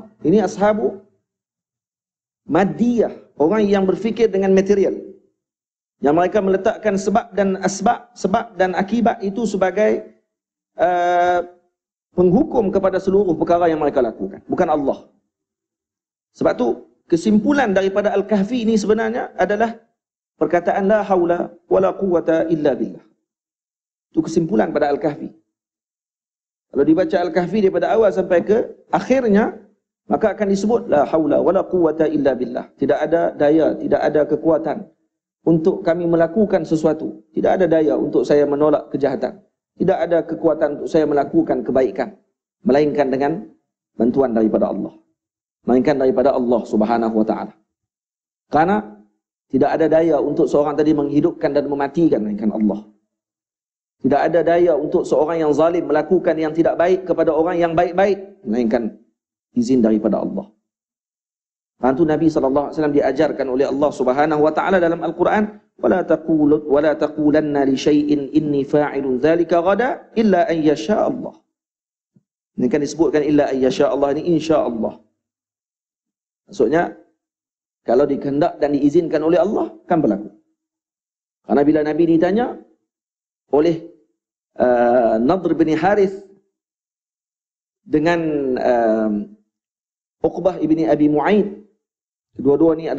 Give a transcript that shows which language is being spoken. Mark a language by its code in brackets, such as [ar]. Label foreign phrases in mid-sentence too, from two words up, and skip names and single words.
[ms] Ini [ar] أصحاب المادية, [ms] orang yang berfikir dengan material, yang mereka meletakkan sebab dan akibat itu sebagai penghukum kepada seluruh perkara yang mereka lakukan, bukan Allah. Sebab tu kesimpulan daripada Al-Kahfi ini sebenarnya adalah perkataan [ar] لا حول ولا قوة إلا بالله. [ms] Itu kesimpulan pada Al-Kahfi. Kalau dibaca Al-Kahfi daripada awal sampai ke akhirnya, maka akan disebut [ar] لا حول ولا قوة إلا بالله. [ms] Tidak ada daya, tidak ada kekuatan untuk kami melakukan sesuatu. Tidak ada daya untuk saya menolak kejahatan. Tidak ada kekuatan untuk saya melakukan kebaikan, melainkan dengan bantuan daripada Allah. Melainkan daripada Allah [ar] سبحانه وتعالى. [ms] Karena tidak ada daya untuk seorang tadi menghidupkan dan mematikan, melainkan Allah. Tidak ada daya untuk seorang yang zalim melakukan yang tidak baik kepada orang yang baik-baik, melainkan izin daripada Allah. Karena itu Nabi SAW diajarkan oleh Allah [ar] سبحانه وتعالى [ms] dalam Al-Quran, [ar] ولا تقولن لشيء إني فاعل ذلك غدا إلا أن يشاء الله. [ms] Ini kan disebutkan [ar] إلا أن يشاء الله, [ms] ini [ar] إن شاء الله. [ms] Maksudnya, kalau dikehendak dan diizinkan oleh Allah, kan berlaku. Karena bila Nabi ditanya oleh Nadr bin Harith dengan Uqbah ibni Abi Mu'aid, kedua-dua ni